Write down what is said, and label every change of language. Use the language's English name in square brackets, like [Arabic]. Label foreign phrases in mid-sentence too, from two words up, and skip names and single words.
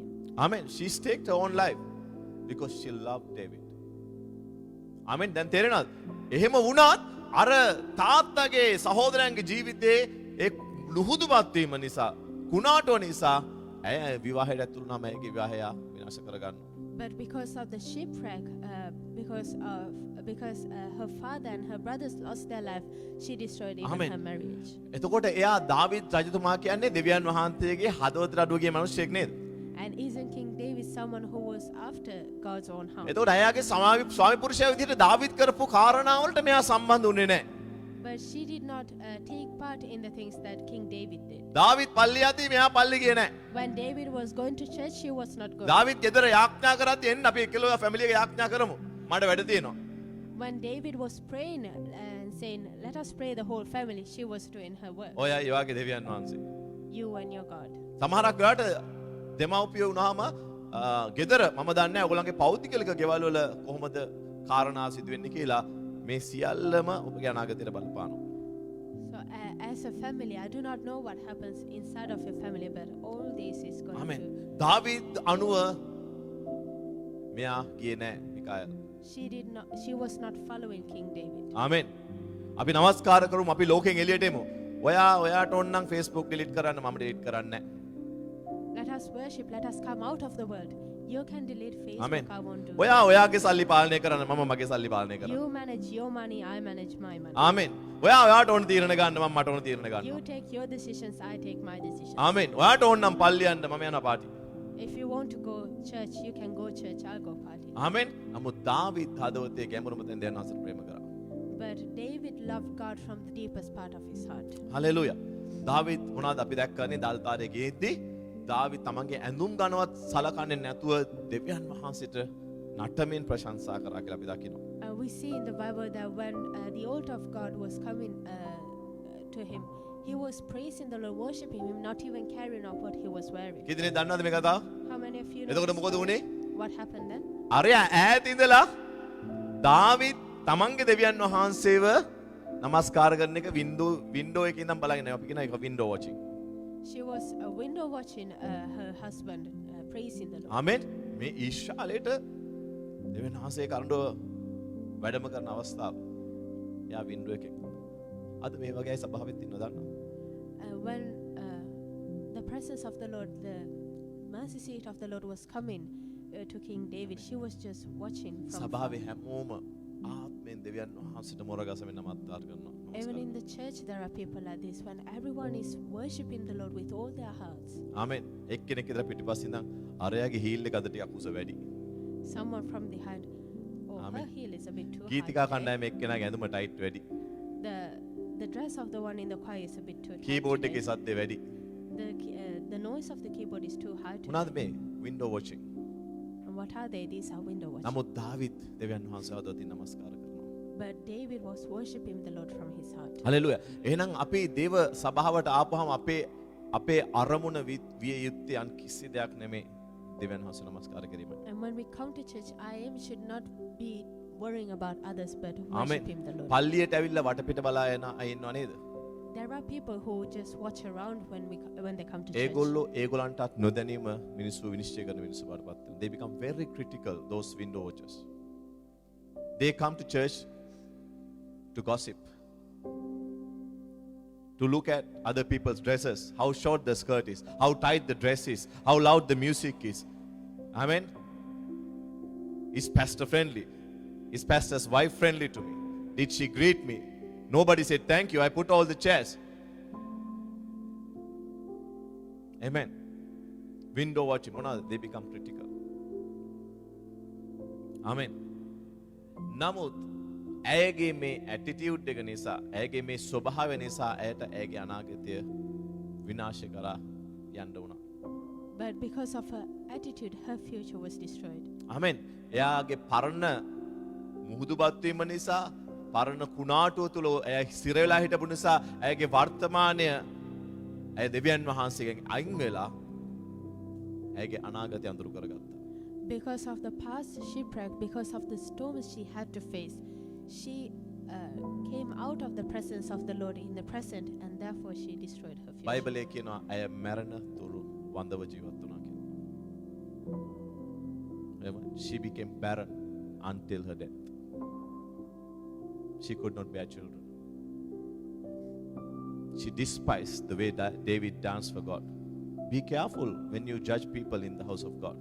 [English] Amen. She staked her own life because she loved David. [Sinhala] Amen. දැන් තේරෙනවද? එහෙම වුණත් අර තාත්තගේ සහෝදරයන්ගේ ජීවිතේ ඒ ලුහුදුපත් වීම නිසා කුණාටුව නිසා ඇය විවාහයට ඇතුළු වුණාම ඇයගේ විවාහය විනාශ කරගන්නවා. [English] But because of the shipwreck, because her father and her brothers lost their life, she destroyed even Amen. her marriage. [Sinhala] එතකොට එයා දාවිද් රජතුමා කියන්නේ දෙවියන් වහන්සේගේ හදවතට අඩුවගේ මිනිසෙක් නේද? [English] And isn't King David someone who was after God's own heart? [Sinhala] එතකොට එයාගේ ස්වාමි පුරුෂයා විදිහට දාවිද් කරපු කාරණාවලට මෙයා සම්බන්ධ වුණේ නැහැ. [English] But she did not take part in the things that King David did. [Sinhala] දාවිද් පල්ලිය යද්දී මෙයා පල්ලි ගියේ නැහැ. [English] When David was going to church, she was not going. [Sinhala] දාවිද් ගෙදර යාඥා කරද්දී එන්න අපි එක්කලා ෆැමිලි එක යාඥා කරමු. මට වැඩ තියෙනවා. [English] When David was praying and saying, "Let us pray the whole family," she was doing her work. [Sinhala] ඔය ඒ වගේ දෙවියන් වහන්සේ. [English] You and your God. [Sinhala] සමහරක් වෙලාවට දෙමව්පියෝ වුණාම ගෙදර මම දන්නේ නැහැ ඔයගොල්ලන්ගේ පෞද්ගලික ගෙවල් වල කොහොමද කාරණා සිදු වෙන්නේ කියලා මේ සියල්ලම ඔබගේ අනාගතයට බලපානවා. [English] So as a family, I do not know what happens inside of your family, but all this is going [Sinhala] ආමෙන්. [English] to. [Sinhala] දාවිද් අනුව මෙයා ගියේ නැහැ මිකායල්. [English] she was not following King David. [Sinhala] ආමෙන්. අපි නමස්කාර කරමු අපි ලෝකෙන් එළියට එමු. ඔයාට ඕන නම් Facebook delete කරන්න මම delete කරන්නේ නැහැ. [English] Let us worship, let us come out of the world. You can delete Facebook, [Sinhala] ආමෙන්. [English] I won't do it. [Sinhala] ඔයාගේ සල්ලි පාලනය කරන්න මම මගේ සල්ලි පාලනය කරනවා. [English] You manage your money, I manage my money. [Sinhala] ආමෙන්. ඔයාට ඕන තීරණ ගන්න මම මට ඕන තීරණ [English] You [Sinhala] ගන්නවා. [English] take your decisions, I take my decisions. [Sinhala] ආමෙන්. ඔයාට ඕන නම් පල්ලි යන්න මම යනවා පාටි. [English] If you want to go church, you can go church, I'll go party. [Sinhala] ආමෙන්. නමුත් දාවිත් හදවතේ ගැඹුරම තැන දෙයයන් වහන්සේට ප්‍රේම කරා. [English] But David loved God from the deepest part of his heart. [Sinhala] හලෙලූයා. දාවිත් මොනවද අපි දැක්කනේ දල්තාරේ ගියේදී දාවිත් තමන්ගේ ඇඳුම් ගන්නවත් සලකන්නේ නැතුව දෙවියන් වහන්සේට නටමින් ප්‍රශංසා කරා කියලා අපි දකිනවා. [English] We see in the Bible that when the altar of God was coming to him, he was praising the Lord, worshiping him, not even caring of what he was wearing. [Sinhala] කී දෙනෙක් දන්නවද මේ කතාව? [English] How many of you know? [Sinhala] එතකොට මොකද වුනේ? [English] What happened then? [Sinhala] අරයා ඈත ඉඳලා දාවිත් තමන්ගේ දෙවියන් වහන්සේව නමස්කාර කරන එක වින්ඩෝ එකේ ඉඳන් බලගෙන අපි කියන එක [English] window watching. She was a window watching her husband praising the Lord. [Sinhala] ආමෙන්. මේ ඊශ්‍රායලයට දෙවියන් වහන්සේ කරඬුව වැඩම කරන අවස්ථාව. යා වින්ඩෝ එකේ. අද මේ වගේ අය සභාවෙත් ඉන්නව දන්නවද? [English] When the presence of the Lord, the mercy seat of the Lord was coming to King David, she was just watching from far. [Sinhala] සභාවේ හැමෝම ආත්මෙන් දෙවියන් වහන්සේට මොරගසමින් නමස්කාර කරනවා. [English] Even in the church there are people like this, when everyone is worshiping the Lord with all their hearts. [Sinhala] ආමෙන්. එක්කෙනෙක් ඉදලා පිටිපස්සින් ඉඳන් අරයාගේ හීල් එක අද ටිකක් උස වැඩි. [English] Someone from behind, oh, her Amen. heel is a bit too [Sinhala] ගීතිකා [English] high. [Sinhala] කණ්ඩායම එක්කෙනාගේ ඇඳුම ටයිට් වැඩි. [English] The dress of the one in the choir is a bit too tight. [Sinhala] කීබෝඩ් [English] today. [Sinhala] එකේ සද්දේ වැඩි. [English] The noise of the keyboard is too high today. [Sinhala] මොනවාද මේ [English] window watching? And what are they? These are window watching. [Sinhala] නමුත් දාවිත් දෙවියන් වහන්සේ හදවතින් නමස්කාර කරනවා. [English] But David was worshiping the Lord from his heart. [Sinhala] හලෙලූයා. එහෙනම් අපි දේව සභාවට ආපුවම අපේ අරමුණ විය යුත්තේ අන් කිසි දෙයක් නෙමෙයි දෙවියන් වහන්සේ නමස්කාර කිරීමයි. [English] And when we come to church, I am should not be worrying about others, but [Sinhala] ආමෙන්. [English] worshiping the Lord. [Sinhala] පල්ලියට ඇවිල්ලා වටපිට බලා යන අය ඉන්නව නේද? [English] There are people who just watch around when they come to church. [Sinhala] ඒගොල්ලන්ටත් නොදැනීම මිනිස්සු විනිශ්චය කරන මිනිස්සු වඩපත් වෙනවා. [English] They become very critical, those window watchers. They come to church to gossip, to look at other people's dresses, how short the skirt is, how tight the dress is, how loud the music is. Amen. Is pastor friendly? Is pastor's wife friendly to me? Did she greet me? Nobody said thank you. I put all the chairs. Amen. Window watching. They become critical. Amen. [Sinhala] නමුත් ඇයගේ මේ ඇටිටියුඩ් එක නිසා ඇයගේ මේ ස්වභාවය නිසා ඇයට ඇයගේ අනාගතය විනාශ කරා යන්න වුණා. [English] But because of her attitude, her future was destroyed. [Sinhala] ආමෙන්. එයාගේ පරණ මුහුදුබත් වීම නිසා පරණ කුණාටුව තුල ඇය සිර වෙලා හිටපු නිසා ඇයගේ වර්තමානය ඇය දෙවියන් වහන්සේගෙන් අයින් වෙලා ඇයගේ අනාගතය අඳුරු කරගත්තා. [English] Because of the past shipwreck, because of the storms she had to face, she came out of the presence of the Lord in the present, and therefore she destroyed her future. [Sinhala] බයිබලයේ කියනවා ඇය මරණ තුරු වන්දව ජීවත් වුණා කියලා. [English] She became barren until her death. She could not bear children. She despised the way that David danced for God. Be careful when you judge people in the house of God.